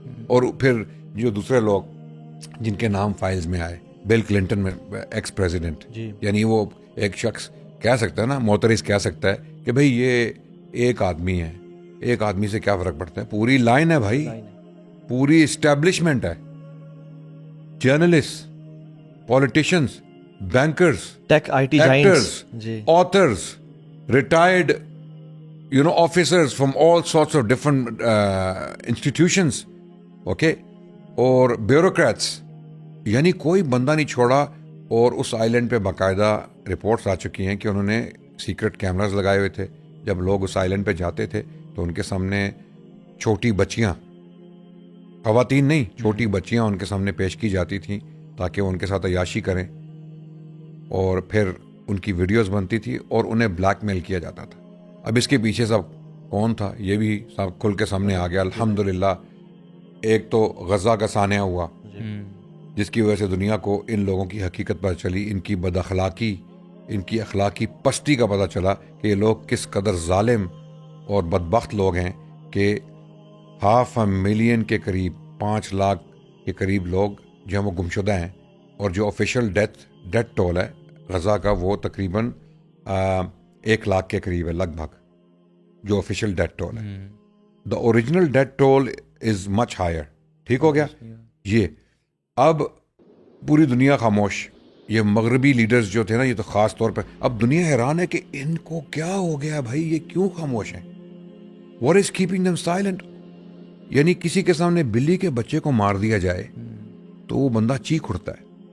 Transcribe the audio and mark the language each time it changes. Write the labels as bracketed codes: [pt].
[ur] اور پھر جو دوسرے لوگ جن کے نام فائلز میں آئے، بل کلنٹن میں ایکس پریزیڈنٹ، یعنی وہ ایک شخص کہہ سکتا ہے نا، معترض کہہ سکتا ہے کہ بھئی یہ ایک آدمی ہے، ایک آدمی سے کیا فرق پڑتا ہے. پوری لائن ہے بھائی، پوری اسٹیبلشمنٹ ہے. [en] journalist, politicians, bankers, tech I T actors, giants, authors, retired officers from all sorts of different institutions, okay, اور bureaucrats, [ur] یعنی کوئی بندہ نہیں چھوڑا. اور اس آئیلینڈ پہ باقاعدہ رپورٹس آ چکی ہیں کہ انہوں نے سیکرٹ کیمراز لگائے ہوئے تھے. جب لوگ اس آئیلینڈ پہ جاتے تھے تو ان کے سامنے چھوٹی بچیاں, خواتین نہیں, چھوٹی بچیاں ان کے سامنے پیش کی جاتی تھیں تاکہ وہ ان کے ساتھ عیاشی کریں, اور پھر ان کی ویڈیوز بنتی تھی اور انہیں بلیک میل کیا جاتا تھا. اب اس کے پیچھے سب کون تھا یہ بھی سب کھل کے سامنے آ گیا الحمدللہ. ایک تو غزہ کا سانحہ ہوا جس کی وجہ سے دنیا کو ان لوگوں کی حقیقت پتہ چلی, ان کی بد اخلاقی, ان کی اخلاقی پستی کا پتہ چلا کہ یہ لوگ کس قدر ظالم اور بدبخت لوگ ہیں کہ 500,000 کے قریب, 5 لاکھ کے قریب لوگ جو ہیں وہ گمشدہ ہیں, اور جو آفیشیل ڈیتھ ٹول ہے غزہ کا وہ تقریباً 1 لاکھ کے قریب ہے لگ بھگ, جو آفیشیل ڈیتھ ٹول ہے. [en] The original death toll is much higher. [ur] ٹھیک ہو گیا یہ. اب پوری دنیا خاموش, یہ مغربی لیڈرز جو تھے نا, یہ تو خاص طور پہ اب دنیا حیران ہے کہ ان کو کیا ہو گیا بھائی, یہ کیوں خاموش ہیں, [en] what is keeping them silent. [ur] یعنی کسی کے سامنے بلی کے بچے کو مار دیا جائے تو وہ بندہ چیخ اٹھتا ہے.